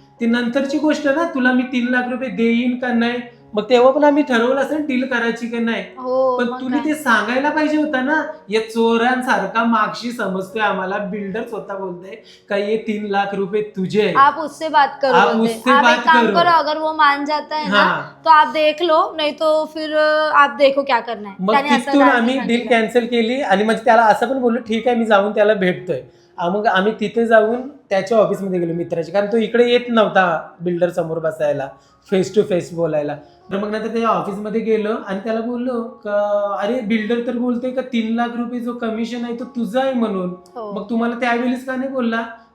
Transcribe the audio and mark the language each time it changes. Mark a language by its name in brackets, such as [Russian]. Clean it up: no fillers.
[Marathi] ती नंतरची गोष्ट ना, तुला मी 3 लाख रुपये देईन का नाही, मग तेव्हा पण आम्ही ठरवलं असेल डील करायची की नाही. पण तुम्ही ते सांगायला पाहिजे होतं ना. या चोरांसारखा मागशी समजतोय आम्हाला. बिल्डर स्वतः बोलते का ये 3 लाख रुपये तुझे, [Hindi] आप उससे बात करो, आप उससे बात करो. अगर वो मान जाता है ना तो आप देख लो, नहीं तो फिर आप देखो क्या करना है. [Marathi] मग तिथून आम्ही डील कॅन्सल केली आणि म्हणजे त्याला असं पण बोललो ठीक आहे मी जाऊन त्याला भेटतोय. मग आम्ही तिथे जाऊन त्याच्या ऑफिसमध्ये गेलो मित्राच्या, कारण तो इकडे येत नव्हता बिल्डर समोर बसायला, फेस टू फेस बोलायला. तर मग नंतर त्याच्या ऑफिसमध्ये गेलो आणि त्याला बोललो का अरे बिल्डर तर बोलतोय का 3 लाख रुपये जो कमिशन आहे तो तुझा आहे म्हणून, मग तुम्हाला त्यावेळेस का नाही बोलला?